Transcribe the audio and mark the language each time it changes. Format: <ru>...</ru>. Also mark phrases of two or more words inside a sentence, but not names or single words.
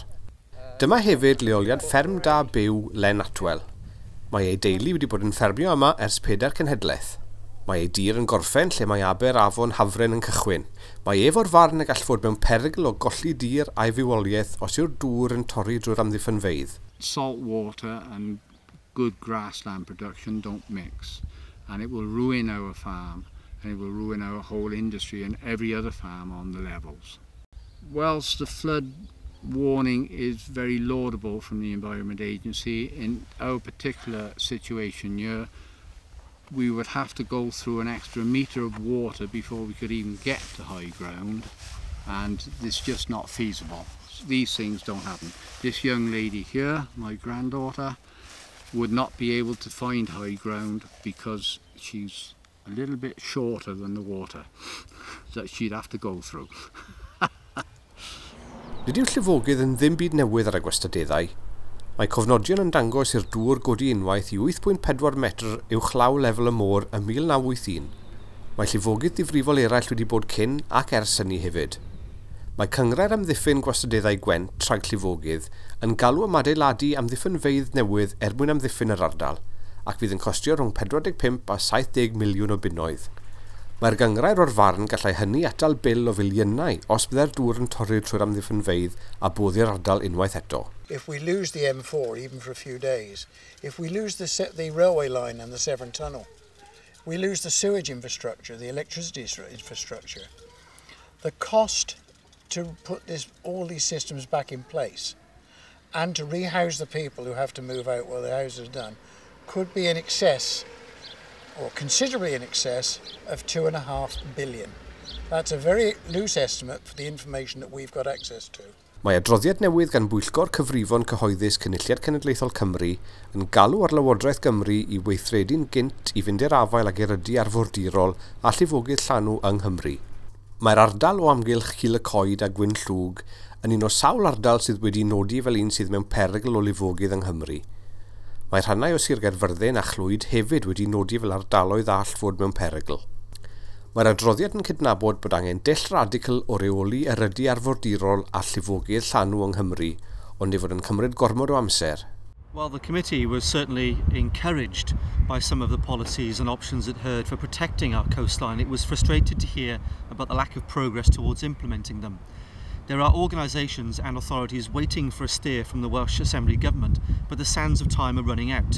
<cy>Dyma hefyd leoliad fferm da byw Len Atwel. Mae ei deulu wedi bod yn ffermio yma ers 4 cenhedlaeth. Mae ei dir yn gorffen lle mae aber afon Hafren yn cychwyn. Mae efo'r farn y gall fod mewn perygl o golli dir a'i fywoliaeth os yw'r dŵr yn torri drwy'r amddiffynfeydd.</cy> <en>Salt water and good grassland production don't mix, and it will ruin our farm, and it will ruin our whole industry and every other farm on the levels. Whilst the flood warning is very laudable from the Environment Agency, in our particular situation here, we would have to go through an extra metre of water before we could even get to high ground, and it's just not feasible. These things don't happen. This young lady here, my granddaughter, would not be able to find high ground because she's a little bit shorter than the water that she'd have to go through.</en> <cy>Nid yw'r llifogydd yn ddim byd newydd ar y gwastadeddau. Mae cofnodion yn dangos i'r dŵr godi unwaith i 8.4 metr uwchlaw lefel y môr ym 1981. Mae llifogydd difrifol eraill wedi bod cyn ac ers hynny hefyd. Mae cyngrair amddiffyn gwastadeddau Gwent trag llifogydd yn galw am adeiladu amddiffynfeydd newydd mwyn amddiffyn yr ardal, ac fydd yn costio rhwng 45 a 70 miliwn o bunnoedd. Mae'r gyngrair o'r farn gallai hynny atal bil o filiynau os byddai'r dŵr yn torri trwy'r amddiffynfeydd a boddi'r ardal unwaith eto.</cy> <en>If we lose the M4 even for a few days, if we lose the railway line and the Severn Tunnel, we lose the sewage infrastructure, the electricity infrastructure, the cost to put all these systems back in place and to rehouse the people who have to move out while the house is done could be in excess, or considerably in excess, of 2.5 billion. That's a very loose estimate for the information that we've got access to.</en> <cy>Mae adroddiad newydd gan Pwyllgor Cyfrifon Cyhoeddus Cynulliad Cenedlaethol Cymru yn galw ar Lywodraeth Cymru i weithredun gynt i fynd i'r afael ag erydu arfordirol a llifogydd llanw yng Nghymru. Mae'r ardal o amgylch Cul y Coed a Gwyn Llwg yn un o sawl ardal sydd wedi nodi fel un sydd mewn perygl o lifogydd yng Nghymru. Mae rhannau o Sir Gaerfyrddin a Chlwyd hefyd wedi nodi fel ardaloedd all fod mewn perygl. Mae'r adroddiad yn cydnabod bod angen dull radical o reoli erydu arfordirol a llifogydd llanw yng Nghymru, ond ei fod yn cymryd gormod o amser.</cy> <en>Well, the committee was certainly encouraged by some of the policies and options it heard for protecting our coastline. It was frustrated to hear about the lack of progress towards implementing them. There are organisations and authorities waiting for a steer from the Welsh Assembly Government, but the sands of time are running out.</en>